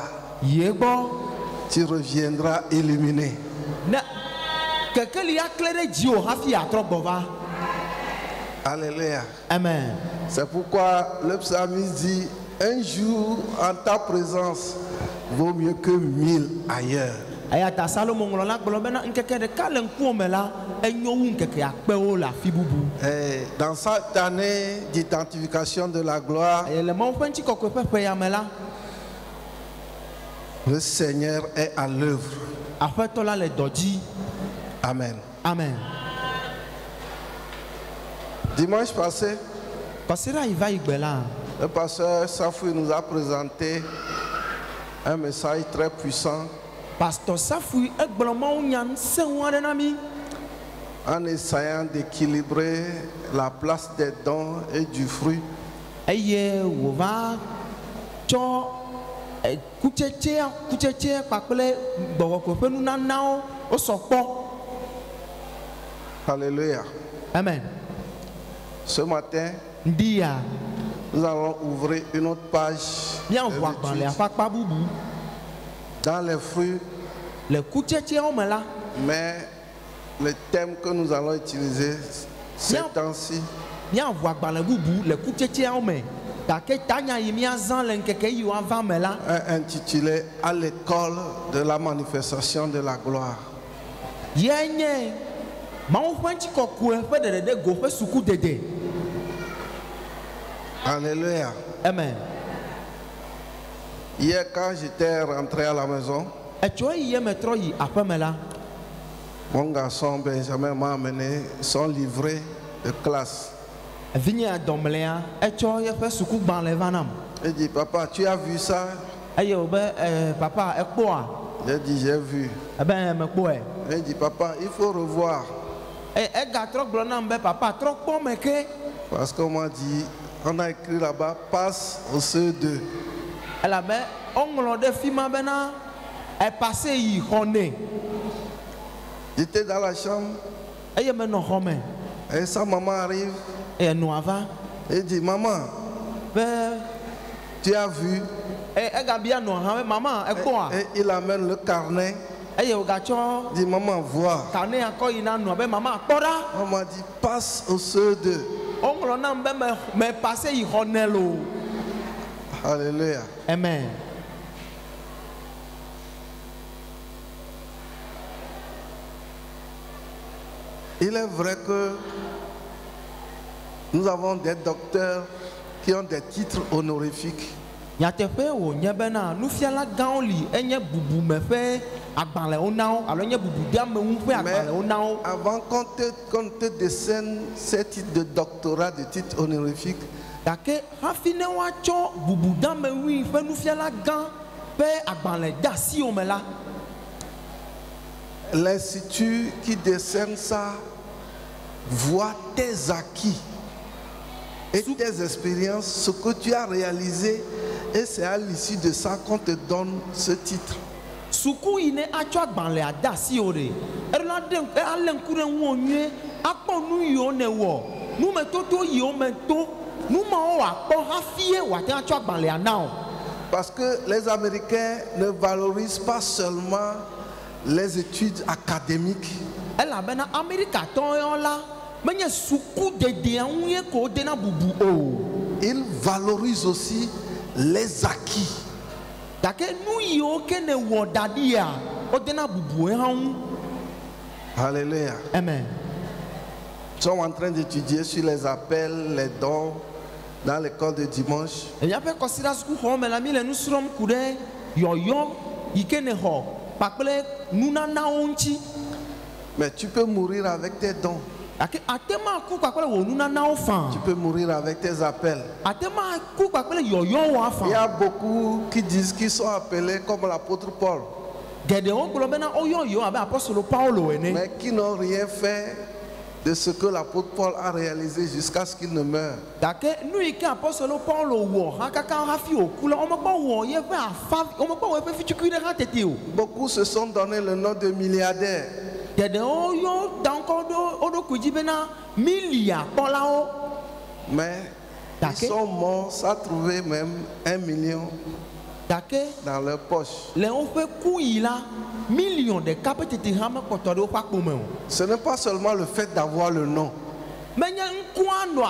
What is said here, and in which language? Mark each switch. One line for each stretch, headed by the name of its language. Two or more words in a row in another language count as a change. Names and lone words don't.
French: Tu reviendras illuminé. Alléluia. Amen. C'est pourquoi le psalmiste dit Un jour en ta présence vaut mieux que 1000 ailleurs.
Ewe: ayata Salomon nglola gblɔ bena nkeke ɖeka le ŋkume la enyo wu nkeke akpewo le afi bubu.
French: Et dans cette année d'identification de la gloire,
Ewe: Le Mawu ƒe ŋutikɔkɔe ƒe ƒe ya me la,
French: le Seigneur est à l'œuvre.
Ewe: aƒetɔ la le dɔ dzi. Amen. Amen.
French: Dimanche passé,
Ewe: Kɔsiɖa yi va yi gbe la,
French: le pasteur Safoui nous a présenté un message très puissant
Ewe: pasteur Safoui egblɔ Mawu nya ŋusẽŋu aɖe na mi,
French: en essayant d'équilibrer la place des dons et du fruit.
Ewe: eye wòva tsɔ kutsetse kpakple gbɔgbɔkɔe ƒe nunanawo wosɔ kpɔ. Alléluia. Amen.
French: Ce matin,
Ewe: Ndia
French: nous allons ouvrir une autre page
Ewe: míaʋu agbalẽ
French: d'étude
Ewe: ƒe akpa bubu
French: dans les fruits,
Ewe: le kutsetsewo me la,
French: mais le thème que nous allons utiliser ces temps-ci,
Ewe: míaʋu agbalẽ bubu le kutsetsewo me, gake tanya yi míazã le ŋkeke yiwo ava me la,
French: est intitulé à l'école de la manifestation de la gloire.
Ewe: ye nye Mawu ƒe ŋutikɔkɔe ƒe ɖeɖeɖe go ƒe sukudede. Alléluia. Amen.
French: Hier, quand j'étais rentré à la maison,
Ewe: Etso eyi ye me trɔ yi aƒe me la,
French: mon garçon Benjamin m'a amené son livret de classe.
Ewe: vinye dɔmlea etsɔ yeƒe sukugbalẽ va nam.
French: Il dit, papa, tu as vu ça?
Ewe: Eye wobe papa ekpɔa?
French: J'ai dit, j'ai vu.
Ewe: Ebe mekpɔe.
French: Il dit, papa, il faut revoir.
Ewe: Egatrɔ gblɔ nam be papa trɔ kpɔ me ke.
French: Parce qu'on m'a dit, on a écrit là-bas, passe au CE2.
Ewe: Elabe woŋlɔ ɖe fi ma bena epase yi xɔ nɛ.
French: J'étais dans la chambre
Ewe: Eye menɔ xɔ me.
French: et sa maman arrive.
Ewe: Eye nua va
French: Il dit, maman,
Ewe: be
French: tu as vu?
Ewe: egabia nua hã be mama ekpɔa?
French: Et il amène le carnet.
Ewe: Eye wogatsɔ
French: Il dit, maman, vois.
Ewe: kane akɔ yi na nua be mama kpɔ ɖa.
French: On m'a dit, passe au CE2.
Ewe: Woŋlɔ nam be me pase yi xɔ nɛ lo. Alléluia. Amen.
French: Il est vrai que nous avons des docteurs qui ont des titres honorifiques.
Ewe: Nyateƒe wònye bena nufiala gãwo li enye bubume ƒe agbalẽwo na wo alo enye bubudeameŋu ƒe
French: Mais
Ewe: agbalẽwo na wo.
French: avant qu'on te décerne ces titres de doctorat, de titres honorifiques,
Ewe: Gake hafi ne woatsɔ bubudeameŋui ƒe nufiala gã ƒe agbalẽ de asiwo me la,
French: l'institut qui décerne ça voit tes acquis et tes expériences, ce que tu as réalisé, et c'est à l'issue de ça qu'on te donne ce titre.
Ewe: suku yi ne atsɔ agbalẽa de asiwo ɖe ela alé ŋku ɖe ŋuwo nyuie akpɔ nu yiwo ne wɔ numetoto yiwo me to numawo wòakpɔ hafie wòate ŋu atsɔ agbalẽa na o.
French: Parce que les Américains ne valorisent pas seulement les études académiques,
Ewe: Elabena Amerikatɔwo la menye sukudedea ŋu ye ko wodena bubu o.
French: ils valorisent aussi les acquis.
Ewe: Gake nu yiwo ke ne wɔ da ɖia wodena bubue hã ŋu. Alléluia. Amen.
French: Nous sommes en train d'étudier sur les appels, les dons dans l'école de dimanche.
Ewe: Míaƒe kɔsiɖa sukuxɔ me la mi le nu srɔ̃m ku ɖe yɔyɔ yi ke ne xɔ kpakple nunanawo ŋuti.
French: Mais tu peux mourir avec tes dons.
Ewe: Gake ate ma ku kpakple wò nunanawo fã.
French: Tu peux mourir avec tes appels.
Ewe: Ate ma ku kpakple yɔyɔwo
French: Il y
Ewe: fã.
French: a beaucoup qui disent qu'ils sont appelés comme l'apôtre Paul,
Ewe: Geɖewo gblɔ bena woyɔ yewo abe apɔstolo Paulo ene.
French: mais qui n'ont rien fait de ce que l'apôtre Paul a réalisé jusqu'à ce qu'il ne meure.
Ewe: Gake nu yi ke apɔstolo Paulo wɔ hã kaka hafi wòku la womekpɔ wɔ yeƒe afa womekpɔ wɔ yeƒe fitukui ɖe hã tete o.
French: Beaucoup se sont donné le nom de milliardaires.
Ewe: Geɖewo yɔ da ŋkɔ ɖo wo ɖokui dzi bena milia kpɔlawo.
French: Mais D'accord. ils sont morts sans trouver même 1 million
Ewe: Gake
French: dans leur poche.
Ewe: le woƒe ku yi la million ɖeka ƒe tete hã mekpɔtɔ ɖe woƒe akpome o.
French: Ce n'est pas seulement le fait d'avoir le nom,
Ewe: Menye ŋkua nɔ asiwo
French: ce
Ewe: koe